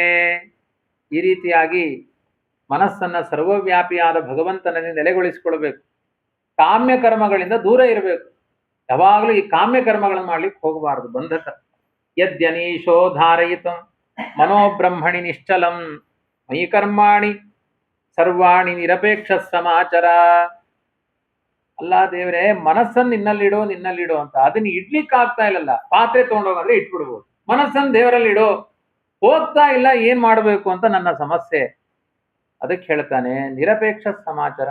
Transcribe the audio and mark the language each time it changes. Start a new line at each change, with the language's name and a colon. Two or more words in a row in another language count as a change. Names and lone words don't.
Kannada: ಈ ರೀತಿಯಾಗಿ ಮನಸ್ಸನ್ನ ಸರ್ವವ್ಯಾಪಿಯಾದ ಭಗವಂತನಲ್ಲಿ ನೆಲೆಗೊಳಿಸಿಕೊಳ್ಬೇಕು. ಕಾಮ್ಯ ಕರ್ಮಗಳಿಂದ ದೂರ ಇರಬೇಕು. ಯಾವಾಗಲೂ ಈ ಕಾಮ್ಯ ಕರ್ಮಗಳನ್ನು ಮಾಡ್ಲಿಕ್ಕೆ ಹೋಗಬಾರದು, ಬಂಧಕ.
Sanskrit: ಯದ್ಯನೀಶೋ ಧಾರಯಿತಂ ಮನೋಬ್ರಹ್ಮಣಿ ನಿಶ್ಚಲಂ ಮಯಿ ಕರ್ಮಾಣಿ ಸರ್ವಾಣಿ ನಿರಪೇಕ್ಷ ಸಮಾಚಾರ.
Kannada: ಅಲ್ಲ ದೇವರೇ, ಮನಸ್ಸನ್ನು ನಿನ್ನಲ್ಲಿಡೋ ಅಂತ, ಅದನ್ನ ಇಡ್ಲಿಕ್ಕೆ ಆಗ್ತಾ ಇಲ್ಲಲ್ಲ. ಪಾತ್ರೆ ತಗೊಂಡೋಗಂದ್ರೆ ಇಟ್ಬಿಡ್ಬೋದು, ಮನಸ್ಸನ್ನು ದೇವರಲ್ಲಿ ಇಡೋ, ಹೋಗ್ತಾ ಇಲ್ಲ, ಏನ್ ಮಾಡ್ಬೇಕು ಅಂತ ನನ್ನ ಸಮಸ್ಯೆ. ಅದಕ್ಕೆ ಹೇಳ್ತಾನೆ
Sanskrit: ನಿರಪೇಕ್ಷ ಸಮಾಚಾರ.